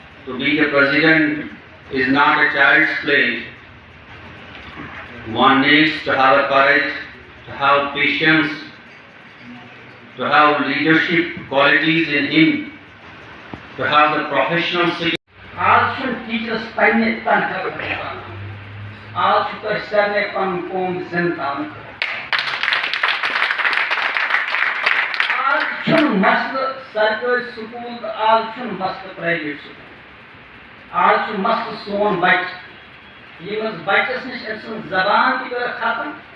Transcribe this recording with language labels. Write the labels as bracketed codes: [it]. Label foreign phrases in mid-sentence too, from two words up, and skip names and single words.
[en] To be the president is not a child's play. One needs to have a courage, to have patience, to have leadership qualities in him, to have the professional skill. [ks] آج چھُنہٕ ٹیٖچرَس پنٛنہِ تنخواہ کران آز چھُ تۄہہِ سارنٕے پَنُن قوم زِنٛدٕ تھاونہٕ خٲطرٕ آز چھُنہٕ مسلہٕ سرکٲرۍ سکوٗل تہٕ آز چھُنہٕ مسلہٕ پرٛایویٹ سکوٗل آز چھُ مسلہٕ سون بَچہِ ییٚمِس بَچَس نِش أمۍ سٕنٛز زبان تہِ کٔرٕکھ ختم